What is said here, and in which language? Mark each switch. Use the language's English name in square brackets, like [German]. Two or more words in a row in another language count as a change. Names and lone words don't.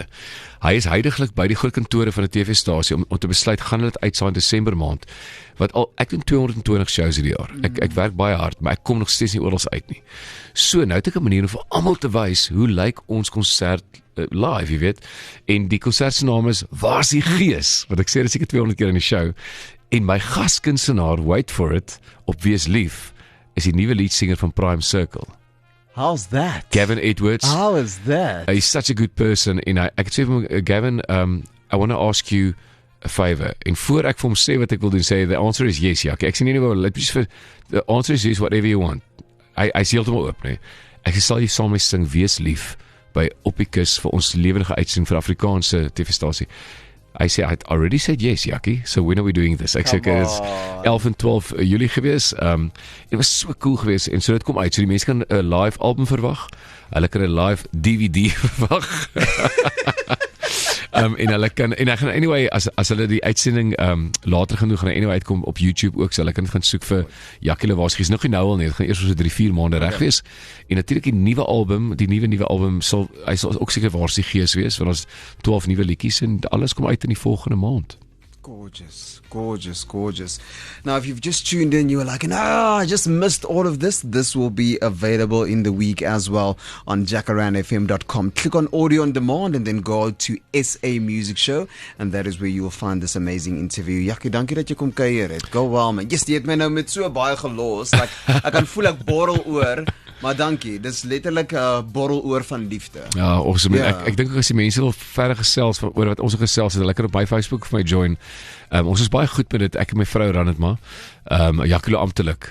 [Afrikaans] Hy is huidiglik by die groot kantore van die TV-stasie om te besluit, gaan hulle dit uitsaai in Desember maand, wat al, ek doen 220 shows hierdie jaar, ek werk baie hard, maar ek kom nog steeds nie oral uit nie. So, nou het ek 'n manier om vir almal te wys, hoe lyk ons konsert live, jy weet, en die konsert se naam is, Waar is die Gees? Want ek sê dit seker 200 keer in die show, en my gaskunstenaar, [English] wait for it, [Afrikaans] op Wees Lief, is die nuwe leadsinger van Prime Circle. [English] How's that? Gavin Edwards. How is that? He's such a good person, [Afrikaans] en ek het sê vir hom, Gavin, [English] I want to ask you a favor, [Afrikaans] en voor ek vir hom sê wat ek wil doen, sê, [English] the answer is yes, [Afrikaans] Jackie, ek sê nie wat, [English] the answer is yes, whatever you want. [Afrikaans] Hy sê heeltemal oop, nee. Ek sal jy saam mee sing, Wees Lief, by Oppikus, vir ons lewendige uitsending vir Afrikaanse TV-stasie. Hy sê, [English] I had already said yes, Jackie, so when are we doing this? [Afrikaans] Ek sê, okay, dit is 11 en 12 Julie gewees, dit was so cool gewees, en so dit kom uit, so die mense kan 'n [English] live album [Afrikaans] verwag, hulle kan 'n [English] live DVD [Afrikaans] verwag, en hulle kan, en ek gaan anyway, as hulle die uitsending later genoeg gaan anyway uitkom op YouTube ook, so hulle kan gaan soek vir Jackie Lewas, is nog nie nou al nie, dit gaan eers so 3-4 maande reg wees, en natuurlik die nuwe album, hy sal ook seker Waar is die Gees wees, want ons 12 nuwe liedjies, en alles kom uit in die volgende maand. [English] Gorgeous, gorgeous, gorgeous. Now, if you've just tuned in, you were like, I just missed all of this. This will be available in the week as well on jacarandafm.com. Click on audio on demand and then go to SA Music Show, and that is where you will find this amazing interview. [Afrikaans] Jackie, dankie dat jy kom kuier het. [English] Go well, man. Yes, [Afrikaans] jy het my nou met so baie gelos. Like, ek kan voel ek borrel oor, maar dankie. Dis letterlik 'n borrel oor van liefde. Ja, awesome. Ek dink ook as die mense wil verder gesels oor wat ons gesels het, hulle kan op my Facebook vir my join. Ons is baie goed met dit, ek en my vrou ran dit maar. Jackie amptelik.